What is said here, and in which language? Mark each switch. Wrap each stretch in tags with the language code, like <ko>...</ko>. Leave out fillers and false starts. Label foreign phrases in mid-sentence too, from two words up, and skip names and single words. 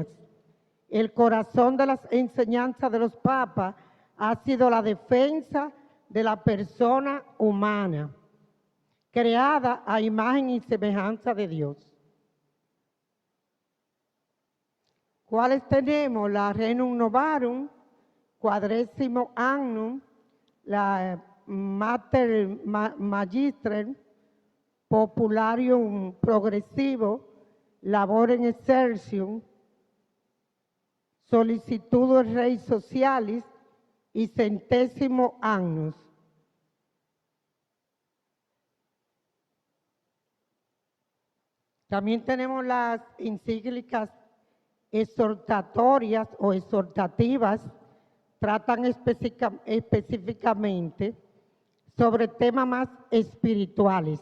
<es>El corazón de las enseñanzas de los papas ha sido la defensa de la persona humana, creada a imagen y semejanza de Dios. ¿Cuáles tenemos? La Renum Novarum, Quadresimo Annum, la Mater Magistrem, Popularium Progressivo, Laborem Exercium, Solicitudo Rei Socialis y Centésimo Annus. También tenemos las encíclicas exhortatorias o exhortativas, tratan específicamente sobre temas más espirituales.</es>